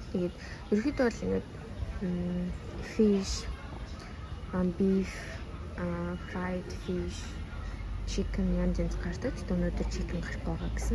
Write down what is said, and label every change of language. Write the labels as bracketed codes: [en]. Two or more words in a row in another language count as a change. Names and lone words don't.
[mn] Тэгээд ерөөхдөө бол ингээд [en] fish, beef, fried fish, chicken [mn] янз гардаг. Тэгтээ өнөөдөр chicken гарах байгаа гэсэн.